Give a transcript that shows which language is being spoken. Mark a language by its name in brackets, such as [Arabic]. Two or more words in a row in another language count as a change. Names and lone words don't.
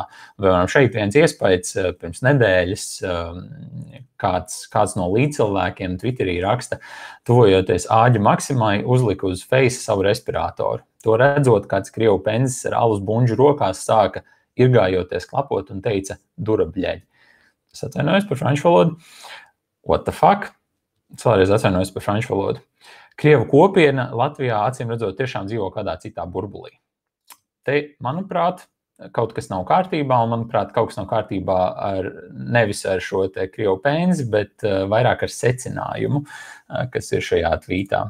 [Latvian] Šeit viens iespaids pirms nedēļas, kāds no līdzcilvēkiem Twitterī raksta, tuvojoties Āģa Maksimai, uzlika uz Face savu respiratoru. To redzot, kāds krievu penzis ar alus buņģu rokās sāka irgājoties klapot un teica durabļeļ. Es atvainojos par franču valodu. [English] What the fuck? [Latvian] Es vēlreiz atvainojos par franču valodu. Krievu kopiena Latvijā, acīm redzot, tiešām dzīvo kādā citā burbulī. Te, manuprāt, kaut kas nav kārtībā, un, manuprāt, kaut kas nav kārtībā nevis ar šo te krievu penzi, bet vairāk ar secinājumu, kas ir šajā tvītā.